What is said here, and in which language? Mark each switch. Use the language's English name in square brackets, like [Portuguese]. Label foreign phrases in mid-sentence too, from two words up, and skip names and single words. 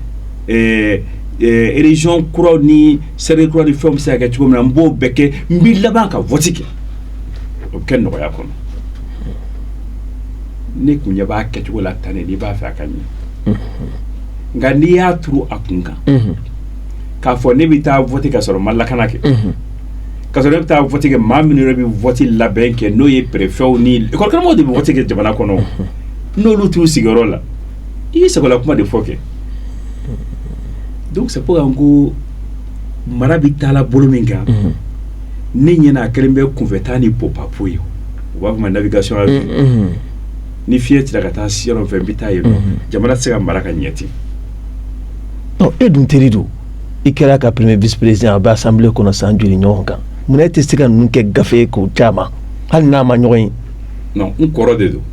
[Bambara] région kuraw ni sɛbɛn kuraw ni fɛnw bɛ se ka kɛ cogo min na n b'o bɛɛ kɛ n bɛ laban ka vote kɛ o bɛ kɛ nɔgɔya kɔnɔ ne kun ɲɛ b'a kɛcogo la tan ne n'i b'a fɛ a ka ɲɛ nka n'i y'a turu a kun kan k'a fɔ ne bɛ taa vote ka sɔrɔ ma lakana kɛ ka sɔrɔ ne bɛ taa vote kɛ maa minnu yɛrɛ bɛ vote labɛn kɛ n'o ye préfets ni école karamɔgɔw de bɛ vote kɛ jamana kɔnɔ n'olu t'u sigiyɔrɔ la i y'i sagola kuma de fɔ kɛ [French] donc c'est pour que [Bambara] n ko mara bɛ taala bolo min kan ne ɲɛna a kɛlen bɛ kunfɛtaa ni popapo ye u b'a fɔ ma [French] navigation à vue [Bambara] ni fiɲɛ cira ka taa yɔrɔ fɛ n bɛ taa yen nɔ jamana tɛ se ka mara ka ɲɛ ten. non e dun teri don i kɛra ka [French] premier vice président [Bambara] a bɛ assemblée kɔnɔ san joli ɲɔgɔn kan munna e tɛ se ka ninnu kɛ gafe ye k'o caman hali n'a ma ɲɔgɔn ye. non n kɔrɔ de don.